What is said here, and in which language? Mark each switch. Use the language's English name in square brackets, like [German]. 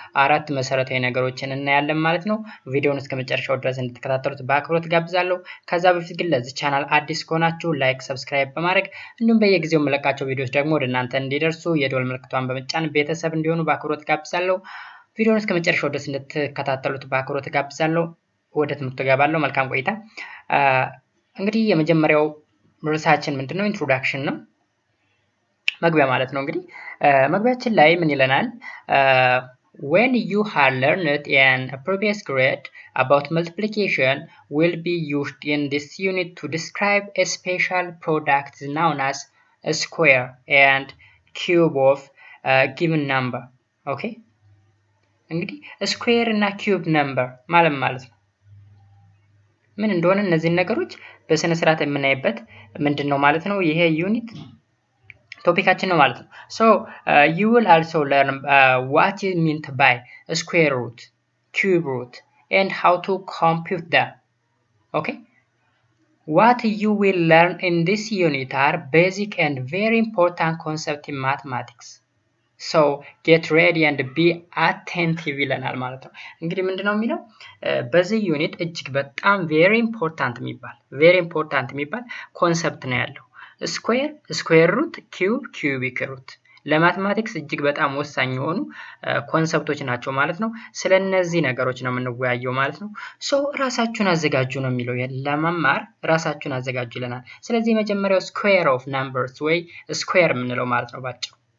[Amharic] አራት መሰረታዊ ነገሮችን እናያለን ማለት ነው። ቪዲዮውን እስከ መጨረሻው ድረስ እንድትከታተሉት በአክብሮት ጋብዛለሁ። ከዛ በፊት ግን ለዚህ ቻናል አዲስ ከሆናችሁ ላይክ፣ ሰብስክራይብ በማድረግ እንዲሁም በየጊዜው የምለቃቸው ቪዲዮዎች ደግሞ ወደ እናንተ እንዲደርሱ የደወል ምልክቷን በመጫን ቤተሰብ እንዲሆኑ በአክብሮት ጋብዛለሁ። ቪዲዮውን እስከ መጨረሻው ድረስ እንድትከታተሉት በአክብሮት ጋብዛለሁ። ወደ ትምህርቱ ገባለሁ። መልካም ቆይታ። እንግዲህ የመጀመሪያው ርዕሳችን ምንድነው? ኢንትሮዳክሽን ነው። መግቢያ ማለት ነው። እንግዲህ መግቢያችን ላይ ምን ይለናል? [English] when you had learned in a previous grade about multiplication will be used in this unit to describe a special product known as a square and cube of a given number. [Amharic] okay እንግዲህ ስኩዌር እና ኪዩብ ነምበር ማለት ነው ምን እንደሆነ እነዚህን ነገሮች በስነ ስርዓት የምናይበት ምንድነው ማለት ነው ይሄ ዩኒት ቶፒካችን ነው ማለት ነው። [English] so you will also learn what is meant by square root, cube root and how to compute them. okay what you will learn in this unit are basic and very important concepts in mathematics. so get ready and be attentive [Amharic] ይለናል ማለት ነው። እንግዲህ ምንድነው የሚለው በዚህ ዩኒት እጅግ በጣም [English] very important [Amharic] የሚባል ኮንሰፕት ነው ያለው። ስኩዌር ሩት፣ ኪዩብ፣ ኪዩቢክ ሩት ለማትማቲክስ እጅግ በጣም ወሳኝ የሆኑ ኮንሰፕቶች ናቸው ማለት ነው። ስለነዚህ ነገሮች ነው የምንወያየው ማለት ነው። ሶ ራሳችሁን አዘጋጁ ነው የሚለው ለመማር ራሳችሁን አዘጋጁ ይለናል። ስለዚህ የመጀመሪያው ስኩዌር ኦፍ ናምበርስ ወይ ስኩዌር የምንለው ማለት ነው ባጭሩ።